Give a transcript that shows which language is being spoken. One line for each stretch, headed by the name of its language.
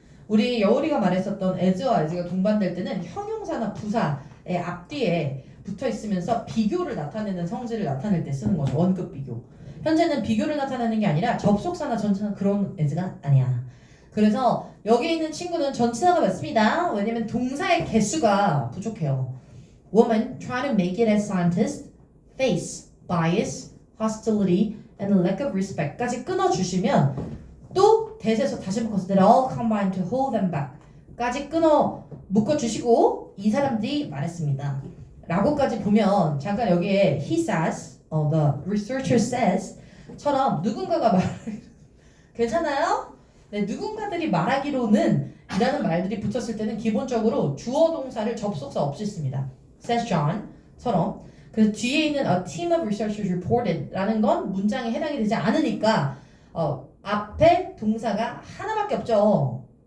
Korean: 우리 여울이가 말했었던 as와 as가 동반될 때는 형용사나 부사의 앞뒤에 붙어 있으면서 비교를 나타내는 성질을 나타낼 때 쓰는 거죠. 원급 비교. 현재는 비교를 나타내는 게 아니라 접속사나 전치사 그런 애즈가 아니야. 그래서 여기 있는 친구는 전치사가 맞습니다. 왜냐면 동사의 개수가 부족해요.
English: Woman try to make it as scientists face bias, hostility, and a lack of respect
Korean: 까지 끊어주시면 또 대세에서 다시 묶어서
English: that all combine to hold them back
Korean: 까지 끊어 묶어주시고 이 사람들이 말했습니다. 라고까지 보면 잠깐 여기에
English: he says, the researcher says
Korean: 처럼 누군가가 괜찮아요? 네, 누군가들이 말하기로는 이라는 말들이 붙었을 때는 기본적으로 주어 동사를 접속사 없이 씁니다.
English: says John
Korean: 처럼 그래서 뒤에 있는
English: a team of researchers reported
Korean: 라는 건 문장에 해당이 되지 않으니까 앞에 동사가 하나밖에 없죠.